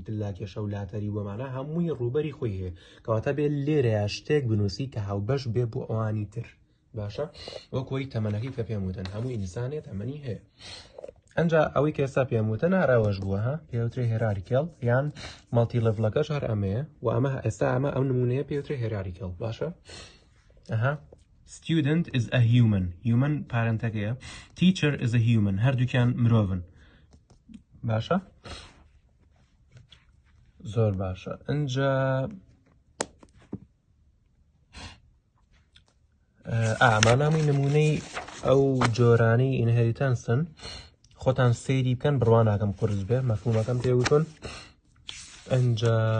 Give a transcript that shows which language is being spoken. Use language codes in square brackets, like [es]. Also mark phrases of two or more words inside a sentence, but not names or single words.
[ckb] دلا کێشە و لاتەری وەمانە هەمووی ڕوبەری خۆی هەیە کەواتە بێت لێرەیە شتێک بنووسی کە هاوبەش بێ بۆ ئەوانی تر باشە وەکۆی تەمەنەکەی کە پێم وتن هەموو ئینسانێت ئەمەنی هەیە ئەنجا ئەوەی کە ئێستا پێم وتە ناڕەوەش بووە ها پێوترێ هێرارکێڵ یان مەڵتی لەڤڵەکەش هەر ئەمەیە و ئەمە ئێستا ئەم نمونەیە پێوترێ هێرارکێڵ باشە [en] student is a human [ckb] پارەنتەکەیە [en] teacher is a human [ckb] هەردووکیان مرۆڤن باشە زۆر باشە ئەنجا ئامانامی نمونەی ئەو جۆرانەی ئینهێریتانسن خۆتان سەیری بکەن بڕوا ناکەم قورس بێ مەفهومەکەم پێوتون ئەنجا